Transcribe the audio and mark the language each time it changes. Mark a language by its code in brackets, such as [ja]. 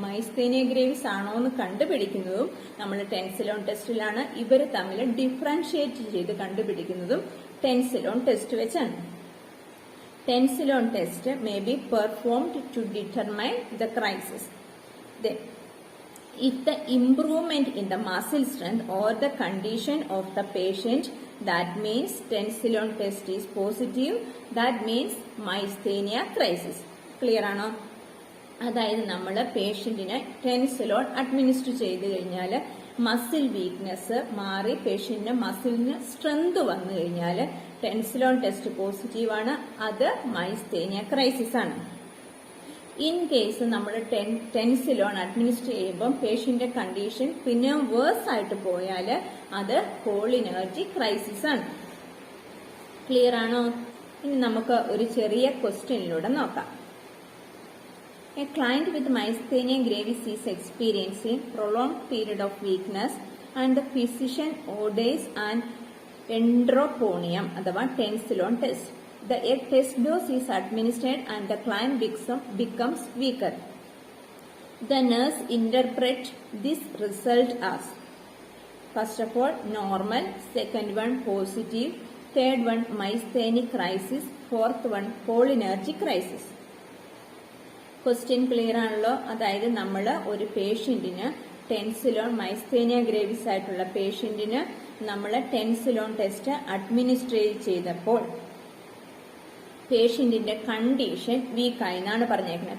[ml] മൈസ്തേനിയ gravies ആണോ എന്ന് കണ്ടുപിടിക്കുന്നതും നമ്മൾ ടെൻസിലോൺ ടെസ്റ്റിലാണ്. ഇവർ തമ്മിൽ ഡിഫറൻഷിയേറ്റ് ചെയ്ത് കണ്ടുപിടിക്കുന്നതും ടെൻസിലോൺ ടെസ്റ്റ് വെച്ചാണ്. [en] Tensilon test may be performed to determine the crisis. If the improvement in the muscle strength or the condition of the patient, that means tensilon test is positive, that means myasthenia crisis. [ml] Clear ആണോ? അതായത് നമ്മൾ പേഷ്യന്റിന് ടെൻസിലോൺ administer ചെയ്ത് കഴിഞ്ഞാൽ muscle weakness മാറി പേഷ്യന്റിന് മസിലിന് strength വന്നു കഴിഞ്ഞാൽ ടെൻസിലോൺ test positive ആണ്. അത് മൈസ്തേനിയ ക്രൈസിസ് ആണ്. ഇൻ കേസ് നമ്മൾ ടെൻസിലോൺ അഡ്മിനിസ്റ്റർ ചെയ്യുമ്പോൾ പേഷ്യന്റെ കണ്ടീഷൻ പിന്നെ വേഴ്സ് ആയിട്ട് പോയാൽ അത് കോളിനർജിക് ക്രൈസിസ് ആണ്. ക്ലിയർ ആണോ? ഇനി നമുക്ക് ഒരു ചെറിയ ക്വസ്റ്റ്യനിലൂടെ നോക്കാം. [en] A client with myasthenia gravis is experiencing prolonged period of weakness and the physician orders an endroponium അഥവാ tensilon test. The test dose is administered and the client becomes weaker. The nurse interprets this result as first of all normal, second one positive, third one myasthenic crisis, fourth one cholinergic crisis. [ml] Question clear ആണല്ലോ? അതായത് നമ്മൾ ഒരു പേഷ്യന്റിന് ടെൻസിലോൺ മൈസ്തേനിയ gravies ആയിട്ടുള്ള പേഷ്യന്റിന് നമ്മൾ ടെൻസിലോൺ test administrate ചെയ്തപ്പോൾ പേഷ്യന്റിന്റെ condition വീക്കായി എന്നാണ് പറഞ്ഞേക്കുന്നത്.